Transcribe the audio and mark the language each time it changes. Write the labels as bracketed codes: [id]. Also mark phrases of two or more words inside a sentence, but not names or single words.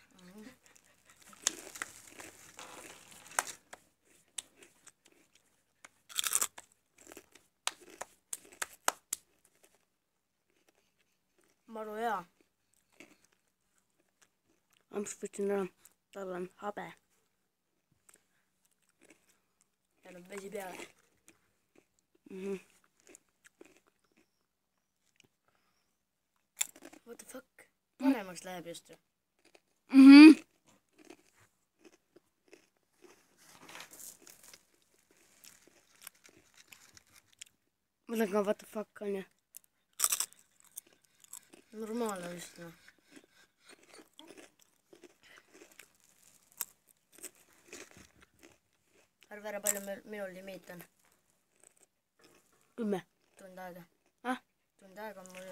[et] Maru hea. Amps võtsin ära. Tal on habe. Jälle vesi peale. [en] What the fuck? [et] Paremaks läheb just ju. Mõtlen ka [en] what the fuck [et] on ju. Normaalne vist noh. Arva ära, palju minul limiit on. 10. Tund aega. Tund aega on mul